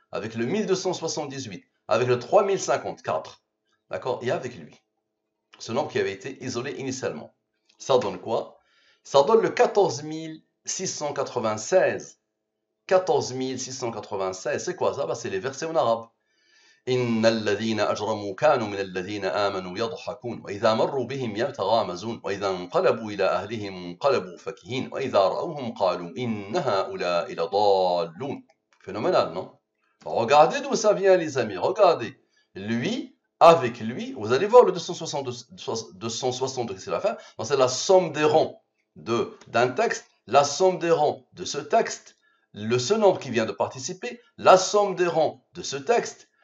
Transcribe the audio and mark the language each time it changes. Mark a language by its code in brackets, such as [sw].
[fr] Avec le 1278. Avec le 3054. D'accord? Et avec lui. Ce nombre qui avait été isolé initialement. Ça donne quoi? Ça donne le 14 696. 14 696. C'est quoi ça? C'est les versets en arabe. [ar] إن الذين أجرموا كانوا من الذين آمنوا يضحكون وإذا مروا بهم يتغامزون وإذا انقلبوا إلى أهلهم انقلبوا فكهين وإذا رأوهم قالوا إن هؤلاء لضالون. [fr] Phénoménal, non? Regardez d'où ça vient, les amis. Regardez. Lui, avec lui, vous allez voir le 262, c'est la fin. C'est la somme des rangs d'un texte, la somme des rangs de ce texte, ce nombre qui vient de participer, la somme des rangs de ce texte.